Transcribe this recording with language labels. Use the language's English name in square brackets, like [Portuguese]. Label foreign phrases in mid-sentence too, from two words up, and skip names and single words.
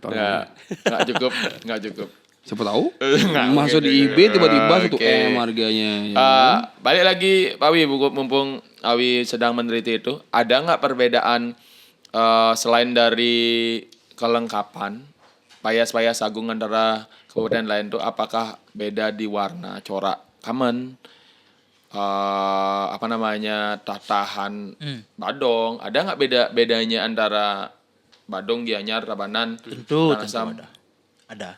[Indonesian] enggak cukup. Siapa tahu? Nggak, Masuk oke, di eBay tiba-tiba oke. 1 M harganya. Ya. Balik lagi Pak Wi, mumpung Awi sedang meneliti itu, ada nggak perbedaan selain dari kelengkapan payas-payas agung antara kabupaten lain tuh, apakah beda di warna corak kamen, tatahan badong, ada nggak bedanya antara Badung, Gianyar, Tabanan, Tentu Karangasem? ada.